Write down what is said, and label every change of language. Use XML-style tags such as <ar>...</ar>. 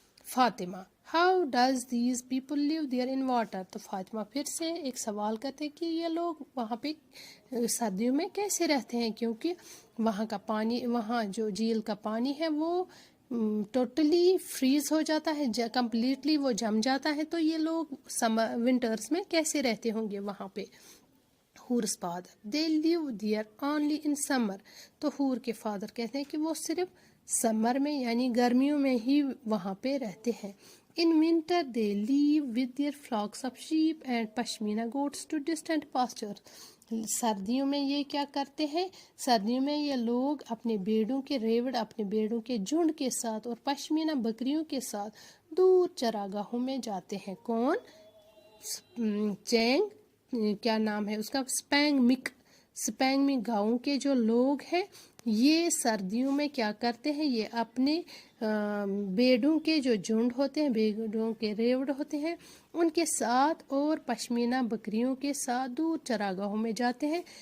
<ur>Fatima,</ur> <en>how does these people live there in water,</en> <ur>تو فاطمہ پھر سے ایک سوال کرتے ہیں کہ یہ لوگ وہاں پہ سردیوں میں کیسے رہتے ہیں, کیونکہ وہاں کا پانی, وہاں جو جھیل کا پانی ہے وہ ٹوٹلی فریز ہو جاتا ہے, کمپلیٹلی وہ جم جاتا ہے, تو یہ لوگ ونٹرز میں کیسے رہتے ہوں گے وہاں پہ. ہور's father,</ur> <en>they live there only in summer,</en> <ur>تو ہور کے فادر کہتے ہیں کہ وہ صرف سمر میں یعنی گرمیوں میں ہی وہاں پہ رہتے ہیں.</ur> <en>In winter they leave with their flocks of sheep and pashmina goats to distant pastures.</en> <ur>سردیوں میں یہ کیا کرتے ہیں, سردیوں میں یہ لوگ اپنے بیڑوں کے اپنے بیڑوں کے جھنڈ کے ساتھ اور پشمینہ بکریوں کے ساتھ دور چراگاہوں میں جاتے ہیں. کون, چینگ کیا نام ہے اس کا, سپینگ مک گاؤں کے جو لوگ ہیں یہ سردیوں میں کیا کرتے ہیں, یہ اپنے بیڑوں کے جو جھنڈ ہوتے ہیں, بیڑوں کے ریوڑ ہوتے ہیں ان کے ساتھ اور پشمینہ بکریوں کے ساتھ دور چراگاہوں میں جاتے ہیں.</ur>